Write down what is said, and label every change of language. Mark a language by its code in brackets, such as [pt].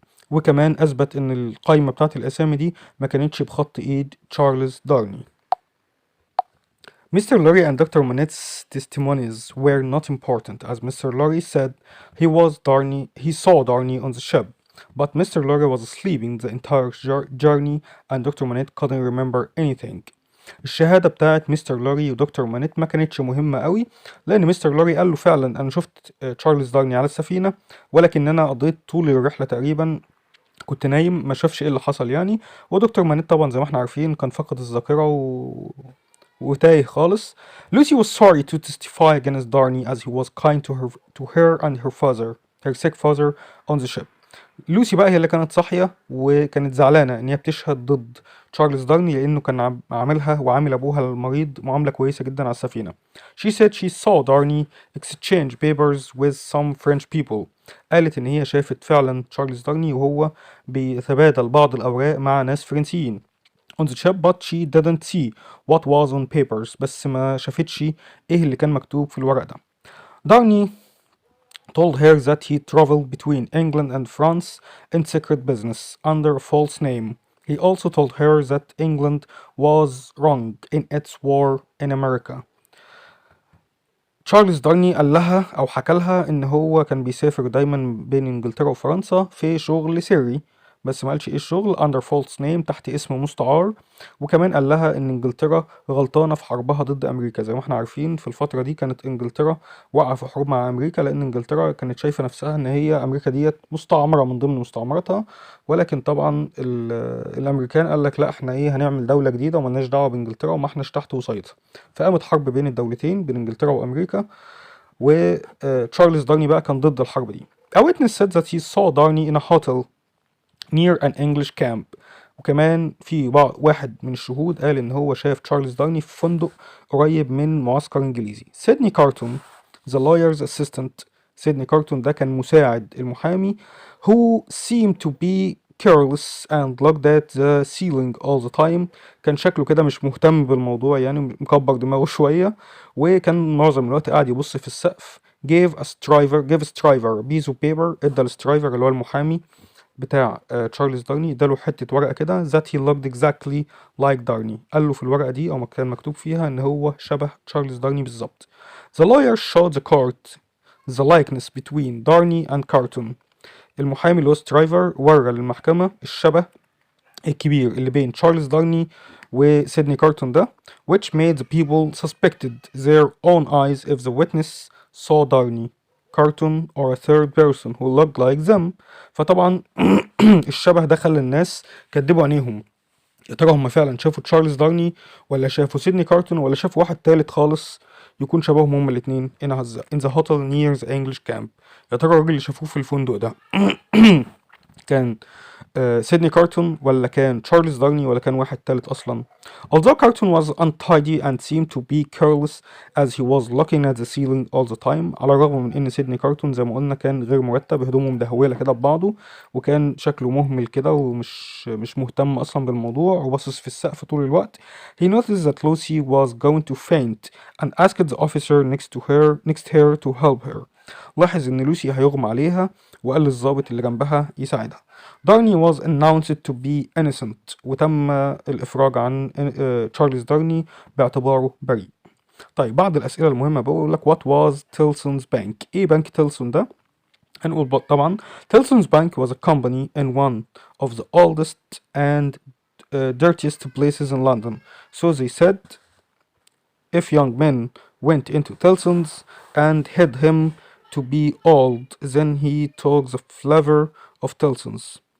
[ar] وكمان اثبت ان القايمة بتاعت الاسامي دي ما كانتش بخط ايد تشارلز دارني. [en] Mr. Lorry and Dr. Manette's testimonies were not important, as Mr. Lorry said he saw Darney on the ship, but Mr. Lorry was sleeping the entire journey and Dr. Manette couldn't remember anything. [ar] الشهادة بتاعت مستر لوري ودكتور مانيت ما كانتش مهمة قوي، لأن مستر لوري قال له فعلا أنا شفت تشارلز دارني على السفينة، ولكن أنا قضيت طول الرحلة تقريبا كنت نايم ما شافش ايه اللي حصل يعني. ودكتور مانيت طبعا زي ما احنا عارفين كان فقد الذاكرة وتايه خالص. [en] Lucy was sorry to testify against Darnay as he was kind to her and her sick father on the ship. [ar] لوسي بقى هي اللي كانت صاحية وكانت زعلانة إن هي بتشهد ضد تشارلز دارني لأنه كان عاملها وعامل أبوها المريض معاملة كويسة جدا على السفينة. [en] She said she saw Darnay exchange papers with some French people. [ar] قالت إن هي شافت فعلا تشارلز دارني وهو بيتبادل بعض الأوراق مع ناس فرنسيين [en] on the ship, but she didn't see what was on papers. [ar] بس ما شافتش إيه اللي كان مكتوب في الورق ده. [en] Darnay told her that he traveled between England and France in secret business under a false name. He also told her that England was wrong in its war in America. [ar] تشارلز دارني قال لها أو حكى لها إن هو كان بيسافر دايما بين إنجلترا وفرنسا في شغل سري، بس ما قالش ايه الشغل. [en] under false name [ar] تحت اسم مستعار. وكمان قال لها ان انجلترا غلطانه في حربها ضد امريكا. زي ما احنا عارفين في الفتره دي كانت انجلترا واقعه في حروب مع امريكا، لان انجلترا كانت شايفه نفسها ان هي امريكا ديت مستعمره من ضمن مستعمراتها. ولكن طبعا الامريكان قال لك لا، احنا ايه، هنعمل دوله جديده وملناش دعوه بانجلترا وما احناش تحت وصايتها. فقامت حرب بين الدولتين، بين انجلترا وامريكا. وتشارلز دارني بقى كان ضد الحرب دي. [en] A witness said that he saw Darney in a hotel near an English camp. [ar] وكمان في واحد من الشهود قال ان هو شاف تشارلز دارني في فندق قريب من معسكر انجليزي. [en] Sydney Carton the lawyer's assistant. [ar] سيدني كارتون ده كان مساعد المحامي [en] who seemed to be careless and looked at the ceiling all the time. [ar] كان شكله كده مش مهتم بالموضوع، يعني مكبر دماغه شوية، وكان معظم الوقت قاعد يبص في السقف. [en] gave a striver a piece of paper. [ar] ادى السترايفر اللي هو المحامي بتاع تشارلز دارني، اداله حتة ورقة كده [en] that he looked exactly like Darney. [ar] قال له في الورقة دي أو كان مكتوب فيها إن هو شبه تشارلز دارني بالظبط. [en] The lawyer showed the court the likeness between Darney and Carton. [ar] المحامي اللي هو سترايفر ورى للمحكمة الشبه الكبير اللي بين تشارلز دارني وسيدني كارتون ده. [en] which made the people suspected their own eyes if the witness saw Darney, Carton or a third person who looked like them. [ar] فطبعا الشبه ده خلى الناس كدبوا عينيهم، يا ترى هم فعلا شافوا تشارلز دارني ولا شافوا سيدني كارتون ولا شافوا واحد تالت خالص يكون شبههم هما الاتنين. [en] in the hotel near the English camp. [ar] يا ترى الراجل اللي شافوه في الفندق ده كان سيدني كارتون ولا كان تشارلز دارني ولا كان واحد تالت أصلا. [en] Although Carton was untidy and seemed to be careless as he was looking at the ceiling all the time. [ar] على الرغم من إن سيدني كارتون زي ما قلنا كان غير مرتب، هدومه مدهولة كده ببعضه، وكان شكله مهمل كده ومش مهتم أصلا بالموضوع وباصص في السقف طول الوقت. [en] He noticed that Lucy was going to faint and asked the officer next her to help her. [ar] لاحظ إن لوسي هيغمى عليها وقال للضابط اللي جنبها يساعدها. [en] Darnay was announced to be innocent. [ar] وتم الإفراج عن تشارلز دارني باعتباره بريء. طيب بعض الأسئلة المهمة بقول لك [en] what was Tilson's bank؟ [ar] إيه بنك تيلسون ده؟ هنقول طبعا [en] Tilson's bank was a company in one of the oldest and dirtiest places in London. So they said if young men went into Tilson's and hid him to be old, then he took the flavor of Tilson's.